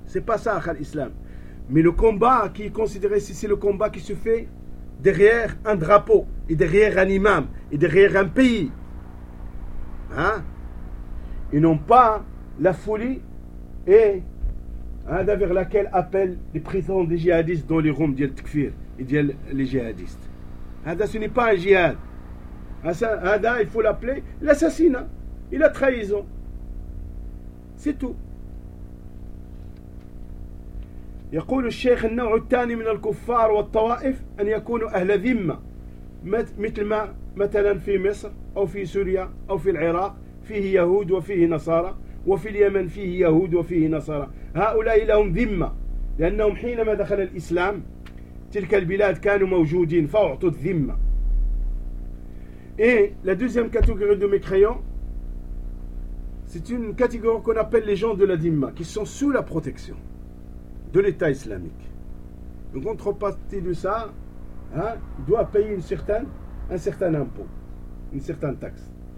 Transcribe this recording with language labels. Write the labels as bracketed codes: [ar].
[fr] C'est pas ça, l'islam. Mais le combat qui est considéré, si c'est le combat qui se fait derrière un drapeau, et derrière un imam, et derrière un pays, hein, et non pas la folie, et vers laquelle appellent les prétendus jihadistes dans les rooms d'Yel Tkfir, et d'Yel les jihadistes. Ce n'est pas un jihad. Hada, il faut l'appeler l'assassinat et la trahison. C'est tout. [ar] يقول الشيخ النوع الثاني من الكفار والطوائف أن يكونوا أهل ذمة مثل ما مثلا في مصر أو في سوريا أو في العراق فيه يهود وفيه نصارى وفي اليمن فيه يهود وفيه نصارى هؤلاء لهم ذمة لأنهم حينما دخل الإسلام تلك البلاد كانوا موجودين فأعطوا الذمة. [fr] Et la deuxième catégorie de mécréants, c'est une catégorie qu'on appelle les gens de la Dhimma, qui sont sous la protection de l'État islamique. Donc, contrepartie de ça, hein, doit payer un certain impôt, une certaine taxe.